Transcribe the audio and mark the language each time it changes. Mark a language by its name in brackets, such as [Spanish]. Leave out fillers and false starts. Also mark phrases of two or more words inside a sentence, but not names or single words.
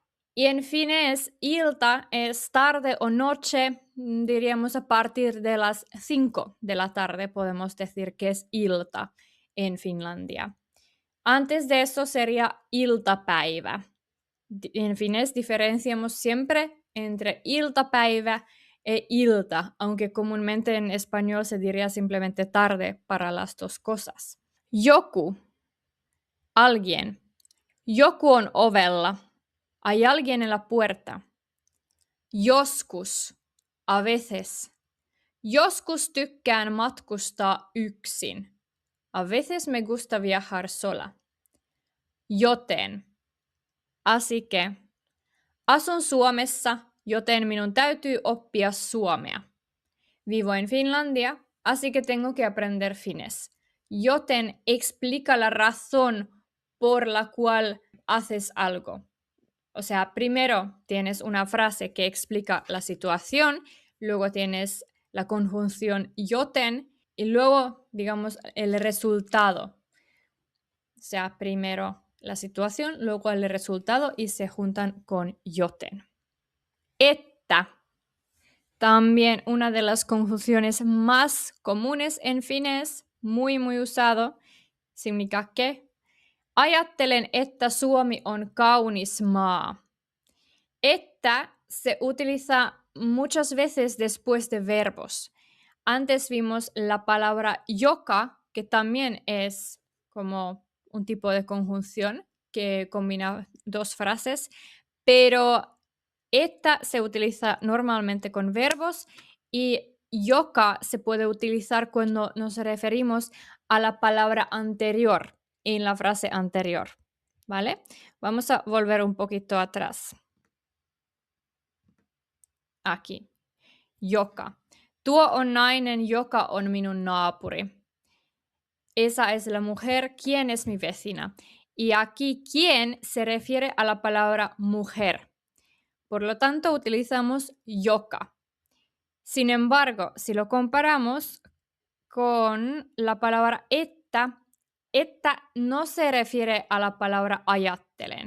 [Spanish] Y en finés, ilta es tarde o noche, diríamos a partir de las 5 de la tarde podemos decir que es ilta en Finlandia. Antes de eso sería iltapäivä. En finés diferenciamos siempre entre iltapäivä e ilta, aunque comúnmente en español se diría simplemente tarde para las dos cosas. Joku, alguien. [Finnish] Joku on ovella. [Spanish] Hay alguien en la puerta. Joskus, a veces. [Finnish] Joskus tykkään matkustaa yksin. [Spanish] A veces me gusta viajar sola. Joten. Así que. [Finnish] Asun Suomessa, joten minun täytyy oppia suomea. [Spanish] Vivo en Finlandia, así que tengo que aprender finés. Joten explica la razón por la cual haces algo. O sea, primero tienes una frase que explica la situación, luego tienes la conjunción joten y luego, digamos, el resultado. O sea, primero la situación, luego el resultado y se juntan con joten. Että. También una de las conjunciones más comunes en finés, muy usado, significa que. [Finnish] Ajattelen, että Suomi on kaunis maa. [Spanish] Että se utiliza muchas veces después de verbos. Antes vimos la palabra joka, que también es como un tipo de conjunción que combina dos frases, pero esta se utiliza normalmente con verbos y joka se puede utilizar cuando nos referimos a la palabra anterior en la frase anterior, ¿vale? Vamos a volver un poquito atrás. Aquí. Joka. [Finnish] Tuo on nainen, joka on minun naapuri. [Spanish] Esa es la mujer, quien es mi vecina. Y aquí quien se refiere a la palabra mujer. Por lo tanto, utilizamos joka. Sin embargo, si lo comparamos con la palabra että no se refiere a la palabra ajattelen.